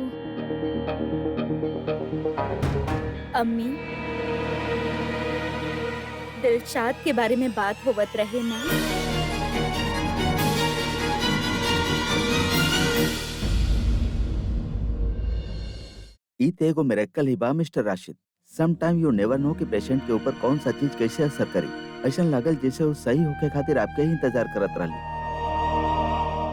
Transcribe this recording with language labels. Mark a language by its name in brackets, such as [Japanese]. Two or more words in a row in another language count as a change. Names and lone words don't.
[Bhojpuri] अम्मी, दिलशाद के बारे में बात होवत रहे ना। ई ते एगो मिरेकल ही बा मिस्टर राशिद। [English] some time you never know [Bhojpuri] कि पेशेंट के ऊपर कौन सा चीज कैसे असर करी। ऐसा लागल जैसे वो सही होके खातिर आपके ही इंतजार करत रहली।